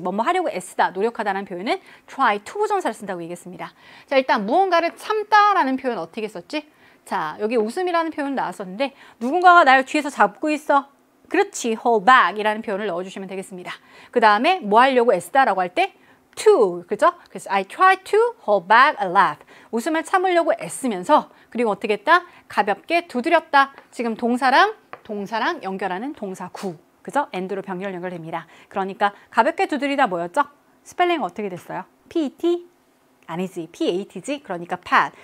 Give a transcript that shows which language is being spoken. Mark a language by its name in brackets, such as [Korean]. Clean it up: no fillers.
[Korean] 뭐뭐 하려고 애쓰다, 노력하다라는 표현은 try 투부정사를 쓴다고 얘기했습니다. 자, 일단 무언가를 참다라는 표현 어떻게 썼지? 자, 여기 웃음이라는 표현 나왔었는데 누군가가 날 뒤에서 잡고 있어. 그렇지. hold back 이라는 표현을 넣어주시면 되겠습니다. 그 다음에 뭐 하려고 애쓰다라고 할 때 to, 그죠? 그래서 [English] I try to hold back a laugh. [Korean] 웃음을 참으려고 애쓰면서 그리고 어떻게 했다? 가볍게 두드렸다. 지금 동사랑 연결하는 동사 구. 그죠? and로 병렬 연결됩니다. 그러니까 가볍게 두드리다 뭐였죠? 스펠링 어떻게 됐어요? PET? 아니지. PAT지? 그러니까 pat.